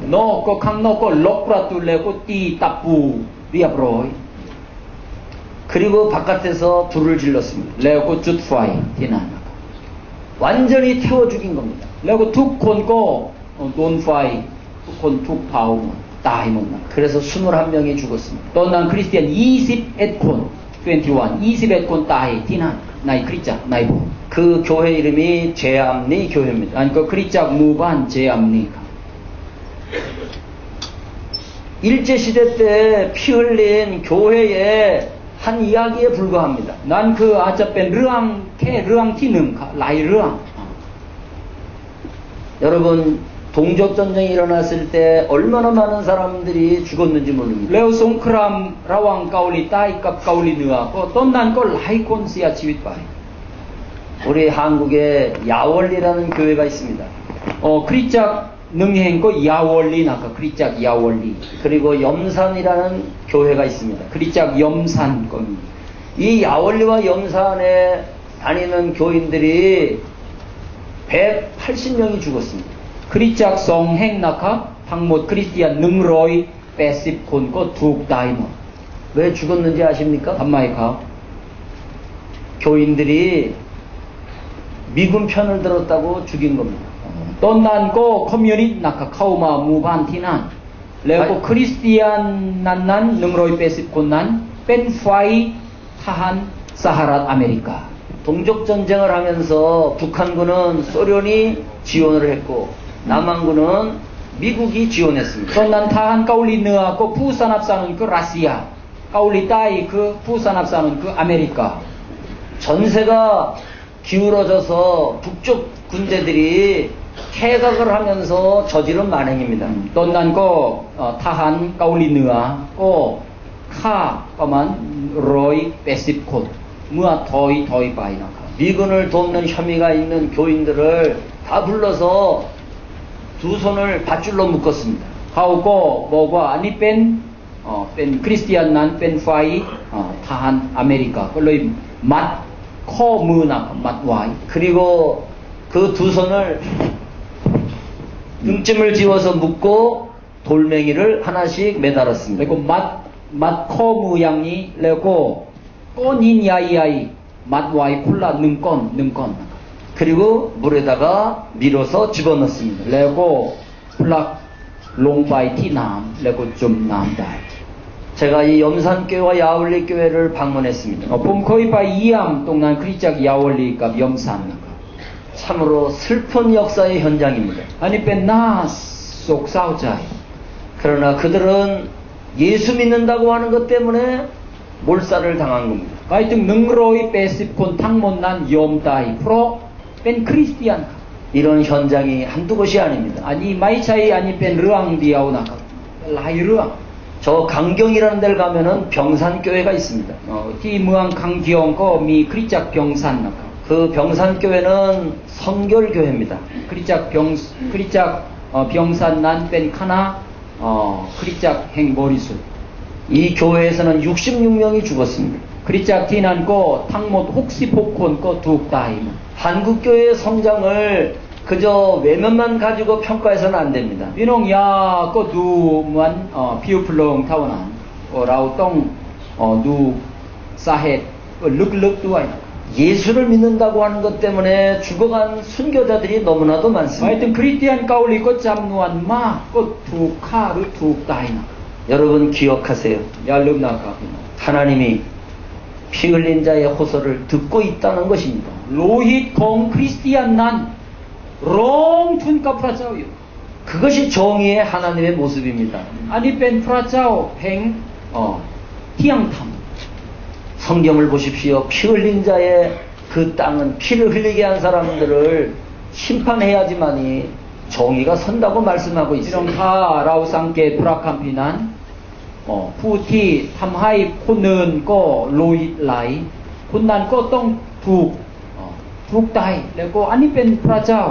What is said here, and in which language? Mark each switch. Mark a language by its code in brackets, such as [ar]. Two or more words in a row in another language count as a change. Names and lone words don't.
[th] นอกก็ข้างนอกก็ล็อกประตูแล้วก็ตีตะปูเรียบร้อย [ko] 그리고 바깥에서 불을 질렀습니다. [th] แล้วก็จุดไฟที่นั่นนะครับ [ko] 완전히 태워 죽인 겁니다. [th] แล้วก็ทุกคนก็โดนไฟทุกคนถูกเผาหมดตายหมดนะ [ko] 그래서 21명이 죽었습니다. [th] ตอนนั้นคริสเตียน21คน21คนตายที่นั่นในคริสตจักรในโบสถ์ [ko] 그 교회 이름이 제암리 교회입니다. [th] อันก็คริสตจักรหมู่บ้านเจอัมนีครับ [ko] 일제시대 때 피 흘린 교회의 한 이야기에 불과합니다. [th] นั่นคืออาจจะเป็นเรื่องแค่เรื่องที่หนึ่งครับหลายเรื่อง [ko] 여러분 동족전쟁이 일어났을 때 얼마나 많은 사람들이 죽었는지 모릅니다. [th] แล้วสงครามระหว่างเกาหลีใต้กับเกาหลีเหนือก็ตอนนั้นก็หลายคนเสียชีวิตไป [ko] 우리 한국에 야월리라는 교회가 있습니다. [th] คริสตจักรหนึ่งแห่งก็ยาวอลลีนะครับคริสตจักรยาวอลลี [ko] 그리고 염산이라는 교회가 있습니다. [th] คริสตจักรยมซันก็มี [ko] 이 야월리와 염산에 다니는 교인들이 180명이 죽었습니다. [th] คริสตจักรสองแห่งนะครับทั้งหมดคริสเตียน180คนก็ถูกตายหมด [ko] 왜 죽었는지 아십니까? [th] ทำไมครับ [ko] 교인들이 미군 편을 들었다고 죽인 겁니다. [th] ตอนนั้นก็คอมมิวนิสต์นะครับเข้ามาหมู่บ้านที่นั่นแล้วก็คริสเตียนนั้น180คนนั้นเป็นฝ่ายทหารสหรัฐอเมริกา [ko] 동족전쟁을 하면서 북한군은 소련이 지원을 했고 남한군은 미국이 지원했습니다. [th] ตอนนั้นทหารเกาหลีเหนือก็ผู้สนับสนุนคือรัสเซียเกาหลีใต้คือผู้สนับสนุนคืออเมริกา [ko] 전세가 기울어져서 북쪽 군대들이 퇴각을 하면서 저지른 만행입니다. [th] ตอนนั้นก็ทหารเกาหลีเหนือก็ฆ่าประมาณ180คนเมื่อถอยไปนะครับ [ko] 미군을 돕는 혐의가 있는 교인들을 다 불러서 두 손을 밧줄로 묶었습니다. [th] เขาก็บอกว่าอันนี้เป็นคริสเตียนนั้นเป็นฝ่ายทหารอเมริกาก็เลยมัดข้อมือนะครับมัดไว้ [ko] 그리고 그 두 손을 등짐을 지워서 묶고 돌멩이를 하나씩 [th] แล้ว [ko] 매달았습니다. [th] ก็มัดข้อมืออย่างนี้แล้วก็ก้อนหินใหญ่ๆมัดไว้คนละ1ก้อนนะครับ [ko] 그리고 물에다가 밀어서 집어넣습니다. [th] แล้วก็ผลักลงไปที่น้ำแล้วก็จมน้ำได้ [ko] 제가 이 염산교회와 야울리 교회를 방문했습니다. [th] ผมเคยไปเยี่ยมตรงนั้นคริสตจักรยาวลีกับยมซันนะครับ [ko] 참으로 슬픈 역사의 현장입니다. [th] อันนี้เป็นน่าโศกเศร้าใจ [ko] 그러나 그들은 예수 믿는다고 하는 것 때문에 몰살을 당한 겁니다. [th] ไปถึง180คนทั้งหมดนั้นยอมตายเพราะเป็นคริสเตียน [ko] 이런 현장이 한두 곳이 아닙니다. [th] อันนี้ไม่ใช่อันนี้เป็นเรื่องเดียวนะครับหลายเรื่อง [ko] 저 강경이라는 데를 가면은 병산교회가 있습니다. [th] ที่เมืองคังเกียงก็มีคริสตจักรยองซันนะครับ [ko] 그 병산교회는 성결교회입니다. [th] คริสตจักรยองซันนั้นเป็นคณะคริสตจักรแห่งบริสุทธิ์ [ko] 이 교회에서는 66명이 죽었습니다. [th] คริสตจักรที่นั้นก็ทั้งหมด66คนก็ถูกตาย [ko] 한국교회의 성장을 그저 외면만 가지고 평가해서는 안 됩니다. [th] พี่น้องอย่าก็ดูเหมือนผิวเปลืองเท่านั้นเราต้องดูสาเหตุลึกๆด้วย [ko] 예수를 믿는다고 하는 것 때문에 죽어간 순교자들이 너무나도 [th] หมาย [ko] 많습니다. [th] ถึงคริสเตียนเกาหลีก็จำนวนมากก็ถูกฆ่าหรือถูกตายนะ [ko] 여러분 기억하세요. [th] อย่าลืมนะครับพี่น้อง [ko] 하나님이 피 흘린 자의 호소를 듣고 있다는 것입니다. [th] โลหิตของคริสเตียนนั้นร้องทูลกับพระเจ้าอยู่ [ko] 그것이 정의의 하나님의 모습입니다. [th] อันนี้เป็นพระเจ้าแห่งเที่ยงธรรม [ko] 성경을 보십시오. 피 흘린 자의 그 땅은 피를 흘리게 한 사람들을 심판해야지만이 정의가 선다고 말씀하고 [th] พี่น้อง [ko] 있습니다. [th] ถ้าเราสังเกตพระคัมภีร์นั้นผู้ที่ทำให้คนอื่นก็โลหิตไหลคนนั้นก็ต้องถูกตายแล้วก็อันนี้เป็นพระเจ้า